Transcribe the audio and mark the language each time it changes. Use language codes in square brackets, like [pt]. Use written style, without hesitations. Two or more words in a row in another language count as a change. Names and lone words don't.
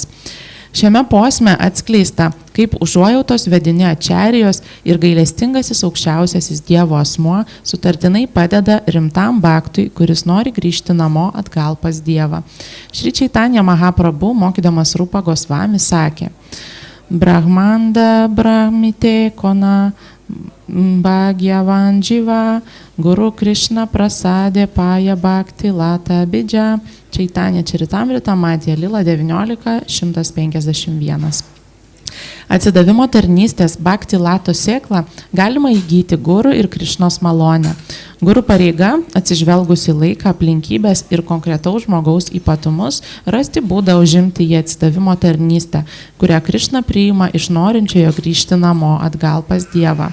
[lt] Šiame posme atskleista, kaip užuojautos vedini ačerijos ir gailestingasis aukščiausiasis Dievo asmuo sutartinai padeda rimtam baktui, kuris nori grįžti namo atgal pas Dievą. Šri Čaitanja Maha Prabhu, mokydamas Rupa Gosvamis, sakė: [bn] ব্রহ্মাণ্ড ভ্রমিতে কোন ভাগ্যবান জীব গুরু কৃষ্ণ প্রসাদে পায় ভক্তি লতা বীজ. [lt] Čaitanja Čaritamrita Madhya Lila 19.151. Atsidavimo tarnystės [bn] ভক্তি লতা [lt] sėklą galima įgyti guru ir Krišnos malonę. Guru pareiga, atsižvelgus į laiką, aplinkybės ir konkretaus žmogaus ypatumus, rasti būdą užimti į atsidavimo tarnystę, kurią Krišna priima iš norinčiojo grįžti namo atgal pas Dievą.